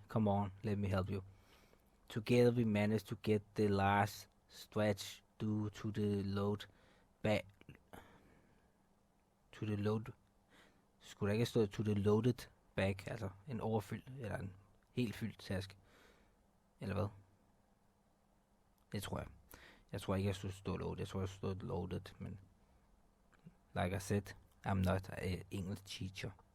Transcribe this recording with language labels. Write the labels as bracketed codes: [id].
[en] Come on, let me help you. Together we managed to get the last stretch due to the load back. To the load. [da] Skulle der ikke stå [en] to the loaded bag, [da] altså en overfyldt, eller en helt fyldt taske? Eller hvad? Det tror jeg. Jeg tror ikke, jeg skulle stå loaded. Jeg tror, jeg stod loaded, men [en] like I said, I'm not an English teacher.